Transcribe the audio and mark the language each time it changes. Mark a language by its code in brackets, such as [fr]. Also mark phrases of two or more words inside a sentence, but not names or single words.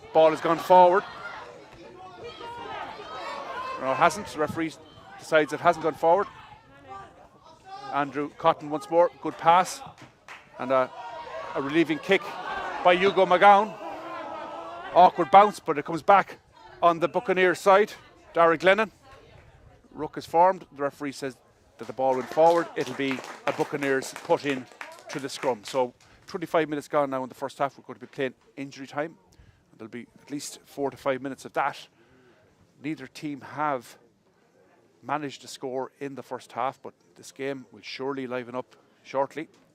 [en] Ball has gone forward. No, it hasn't. The referee decides it hasn't gone forward. Andrew Cotton once more. Good pass. And a relieving kick by Hugo McGowan. Awkward bounce, but it comes back on the Buccaneers side. Dara Glennon. Ruck is formed. The referee says that the ball went forward. It'll be a Buccaneers put in to the scrum. So 25 minutes gone now in the first half. We're going to be playing injury time. There'll be at least 4 to 5 minutes of that. Neither team have managed to score in the first half, but this game will surely liven up shortly.